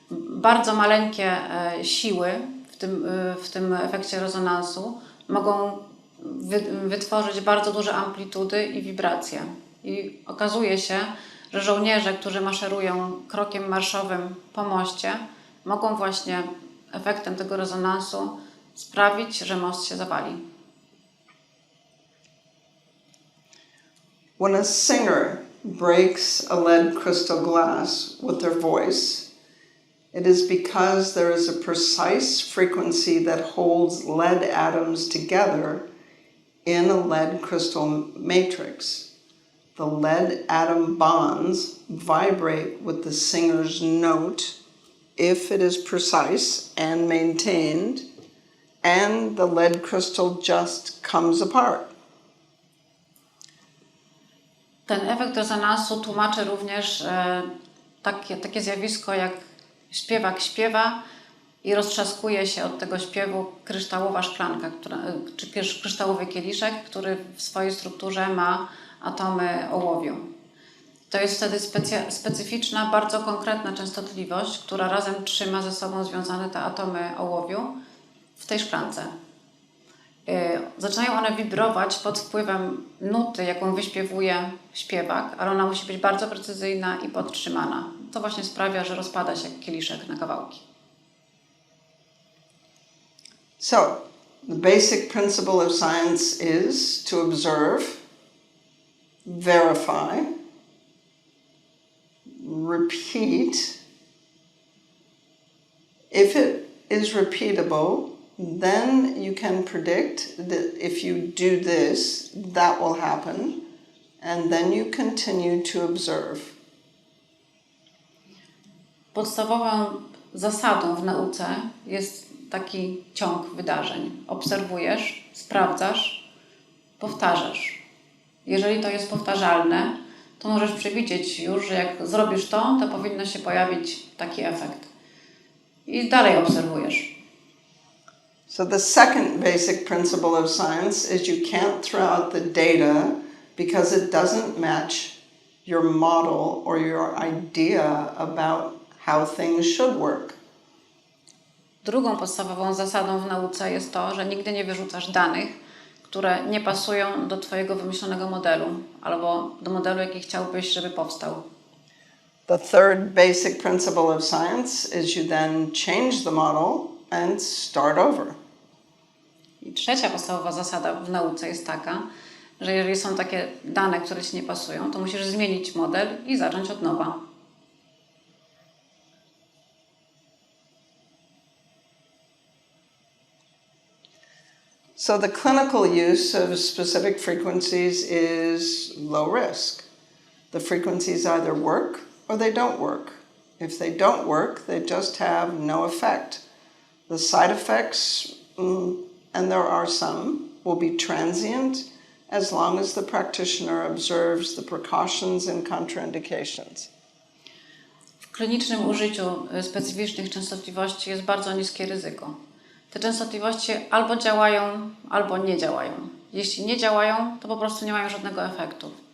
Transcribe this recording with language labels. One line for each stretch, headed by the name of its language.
Polish: Bardzo maleńkie siły w tym efekcie rezonansu mogą wytworzyć bardzo duże amplitudy i wibracje. I okazuje się, że żołnierze, którzy maszerują krokiem marszowym po moście, mogą właśnie efektem tego rezonansu sprawić, że most się zawali.
English: When a singer breaks a lead crystal glass with their voice, it is because there is a precise frequency that holds lead atoms together in a lead crystal matrix. The lead atom bonds vibrate with the singer's note if it is precise and maintained, and the lead crystal just comes apart.
Polish: Ten efekt rezonansu tłumaczy również takie zjawisko, jak śpiewak śpiewa i roztrzaskuje się od tego śpiewu kryształowa szklanka, czy kryształowy kieliszek, który w swojej strukturze ma atomy ołowiu. To jest wtedy specyficzna, bardzo konkretna częstotliwość, która razem trzyma ze sobą związane te atomy ołowiu w tej szklance. Zaczynają one wibrować pod wpływem nuty, jaką wyśpiewuje śpiewak, ale ona musi być bardzo precyzyjna i podtrzymana. To właśnie sprawia, że rozpada się kieliszek na kawałki.
English: So, the basic principle of science is to observe, verify, repeat. If it is repeatable, then you can predict that if you do this, that will happen, and then you continue to observe.
Polish: Podstawową zasadą w nauce jest taki ciąg wydarzeń. Obserwujesz, sprawdzasz, powtarzasz. Jeżeli to jest powtarzalne, to możesz przewidzieć już, że jak zrobisz to powinno się pojawić taki efekt. I dalej obserwujesz.
English: So the second basic principle of science is you can't throw out the data because it doesn't match your model or your idea about how things should work.
Polish: Drugą podstawową zasadą w nauce jest to, że nigdy nie wyrzucasz danych, które nie pasują do Twojego wymyślonego modelu albo do modelu, jaki chciałbyś, żeby powstał.
English: The third basic principle of science is you then change the model and start over.
Polish: I trzecia podstawowa zasada w nauce jest taka, że jeżeli są takie dane, które Ci nie pasują, to musisz zmienić model i zacząć od nowa.
English: So the clinical use of specific frequencies is low risk. The frequencies either work or they don't work. If they don't work, they just have no effect. The side effects, and there are some, will be transient as long as the practitioner observes the precautions and contraindications.
Polish: W klinicznym użyciu specyficznych częstotliwości jest bardzo niskie ryzyko. Te częstotliwości albo działają, albo nie działają. Jeśli nie działają, to po prostu nie mają żadnego efektu.